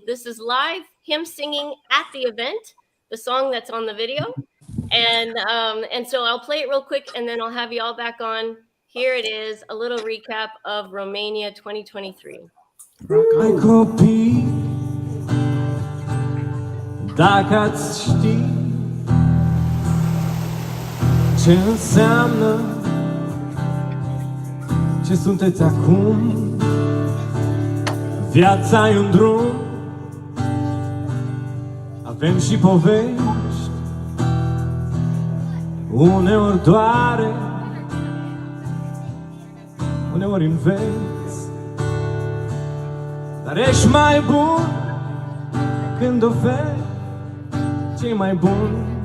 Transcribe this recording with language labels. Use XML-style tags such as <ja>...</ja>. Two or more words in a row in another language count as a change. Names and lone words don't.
<en>This is live, him singing at the event, the song that's on the video. And so I'll play it real quick, and then I'll have you all back on. Here it is, a little recap of Romania 2023. I call peace</en> <ro>Dacă ați ști ce înseamnă ce sunteți acum, viața e un drum, avem și povești, uneori doare, uneori înveți, dar ești mai bun când oferi ce-i mai bun.</ro>